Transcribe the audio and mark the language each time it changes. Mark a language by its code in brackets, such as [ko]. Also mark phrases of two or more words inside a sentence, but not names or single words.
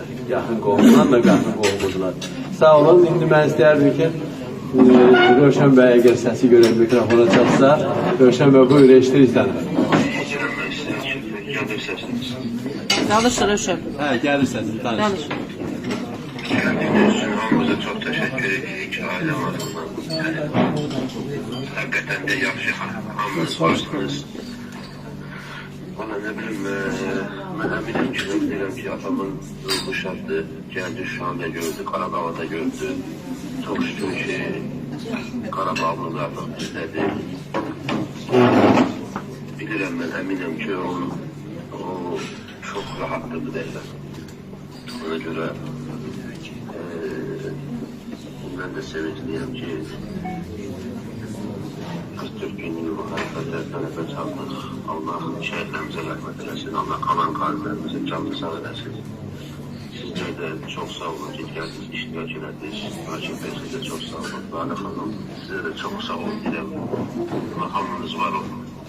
[az] Yaxın qohumdan da yaxın qohumudurlar. Sağ olun. İndi mən istəyərdim ki, Rövşən bəy əgər səsi görək mikrofona çatsa, Rövşən bəy buyur, eşitirsən. Danış Rövşən. Hə, gəlir səsin, danış. [tr] Kendiniz için hamımıza çok teşekkür edirik. Ailem adından. [az] Hakikaten de yaxşı hamınız varsınız. [tr] Bana ne bileyim, ben eminim ki, bilirəm ki, atamın ruhu şaddı, geldi şu anda gördü, Qarabağ'ı da gördü. Çok şükür ki, Qarabağ'ımız artıq bizdədir. Bilirəm, ben eminim ki, o çok rahattı bu derler. Ona göre ben de sevinçliyim ki [az] 44 günlük bu hərəkətlərdən nəfəs aldıq. Allah şəhidlərimizə rəhmət eləsin. Allah qalan qazilərimizin canını sağ eləsin. Sizlər də çox sağ olun ki, gəldiniz, iştirak elədiniz. Hakim bəy, siz də çox sağ olun. Lale xanım, sizə də çox sağ olun. Deyirəm, makamınız var olun.